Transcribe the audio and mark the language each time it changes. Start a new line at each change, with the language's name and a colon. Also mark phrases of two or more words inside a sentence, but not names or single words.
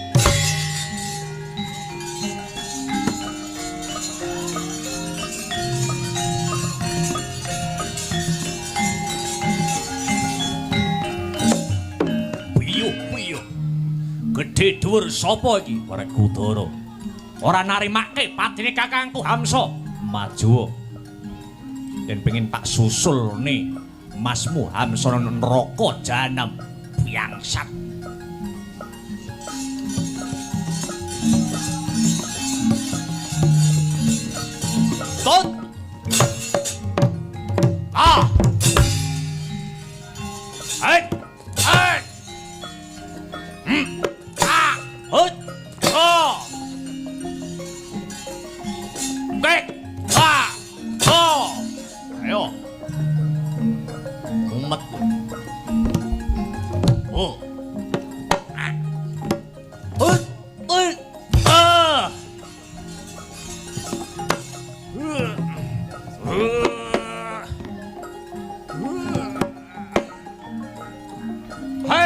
Javanese: Gedhe dhuwur sapa iki? Werkudara. Ora narimake patine Kakangku Hamsa. Maju. Den pengin tak susulne Masmu Hamsa neraka jahanam biangsat. Tot. Ah. Hai. Hai. Hut! Oh! Kek! Ah! Oh! Ayo! Umat! Oh! Ah! Hut! Hut! Ah! Hai!